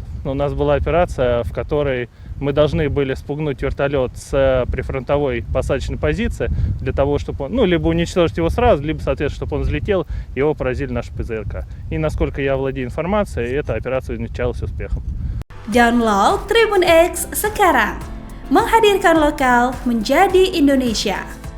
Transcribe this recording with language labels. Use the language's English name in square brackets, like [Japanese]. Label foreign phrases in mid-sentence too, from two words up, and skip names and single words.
[Russian] У нас была операция, в которой мы должны были спугнуть вертолет с прифронтовой посадочной позиции для того, чтобы он, либо уничтожить его сразу, либо, соответственно, чтобы он взлетел, его поразили наши ПЗРК. И насколько я владею информацией, эта операция увенчалась успехом. [Indonesian] Download Tribun X sekarang, menghadirkan lokal menjadi Indonesia.